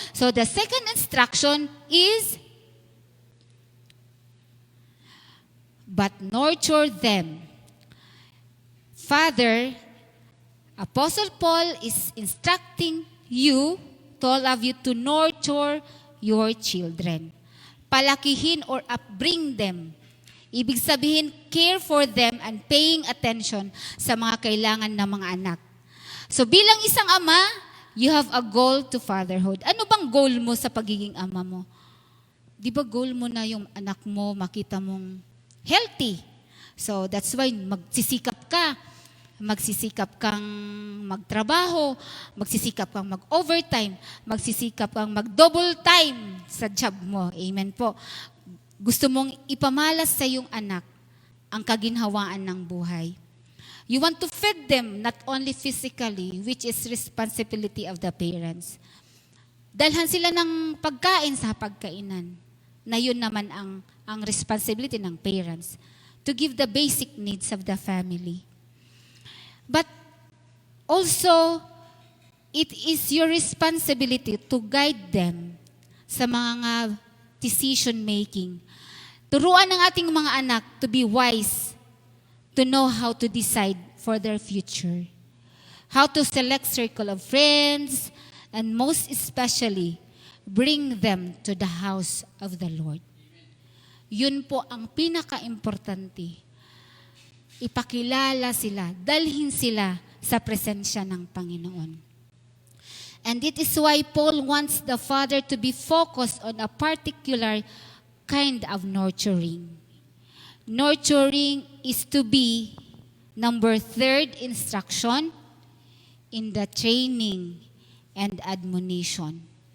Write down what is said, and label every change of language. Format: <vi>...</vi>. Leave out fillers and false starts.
<en>So the second instruction is, but nurture them. Father, Apostle Paul is instructing you, to all of you, to nurture your children. Palakihin or upbring them.</en> <tl>Ibig sabihin,</tl> <en>care for them and paying attention</en> <tl>sa mga kailangan ng mga anak.</tl> <en>So</en> <tl>bilang isang ama,</tl> <en>you have a goal to fatherhood.</en> <tl>Ano bang goal mo sa pagiging ama mo? Di ba goal mo na yung anak mo makita mong healthy? So that's why magsisikap ka. Magsisikap kang magtrabaho, magsisikap kang mag-overtime, magsisikap kang mag-double time sa job mo. Amen po. Gusto mong ipamalas sa iyong anak ang kaginhawaan ng buhay.</tl> <en>You want to feed them not only physically, which is responsibility of the parents.</en> <tl>Dalhan sila ng pagkain sa pagkainan, na yun naman ang responsibility ng parents,</tl> <en>to give the basic needs of the family. But also, it is your responsibility to guide them sa mga decision making.</en> <tl>Turuan ng ating mga anak</tl> <en>to be wise, to know how to decide for their future, how to select circle of friends, and most especially, bring them to the house of the Lord.</en> <tl>Yun po ang pinaka-importante. Ipakilala sila, dalhin sila sa presensya ng Panginoon.</tl> <en>And it is why Paul wants the father to be focused on a particular kind of nurturing. Nurturing is to be, number third instruction, in the training and admonition.</en>